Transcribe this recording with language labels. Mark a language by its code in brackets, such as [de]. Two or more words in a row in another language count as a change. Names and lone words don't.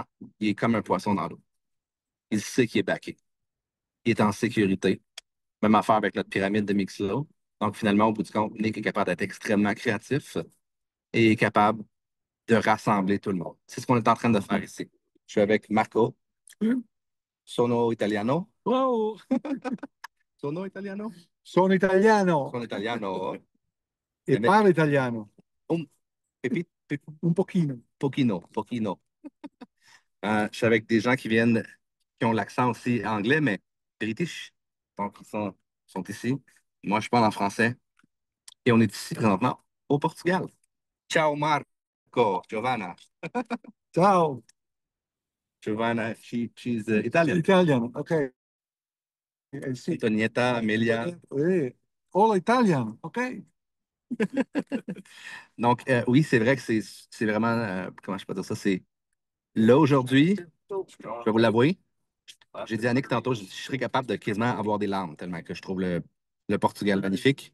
[fr] Il est comme un poisson dans l'eau. Il sait qu'il est backé. Il est en sécurité. Même affaire avec notre pyramide de Mixlow. Donc, finalement, au bout du compte, Nick est capable d'être extrêmement créatif et est capable de rassembler tout le monde. C'est ce qu'on est en train de faire ici. Je suis avec Marco. [it] Sono italiano. Wow, Sono italiano. sono italiano Sono italiano. e parlo italiano, Un, un pochino. pochino, pochino. [fr] Je suis avec des gens qui ont l'accent aussi anglais, mais british. Donc, sont ici. Moi, je parle en français. Et on est ici présentement au Portugal. [it] Ciao Marco, Giovanna. Ciao, [en] Giovanna, she's Italian. Italian, ok. Sì. Antonietta, Amelia. All Italian, ok. [fr] Donc, oui, c'est vrai que c'est vraiment, comment je peux dire ça, c'est là aujourd'hui, je vais vous l'avouer, j'ai dit à Nick tantôt, je serais capable de quasiment avoir des larmes tellement que je trouve le Portugal magnifique.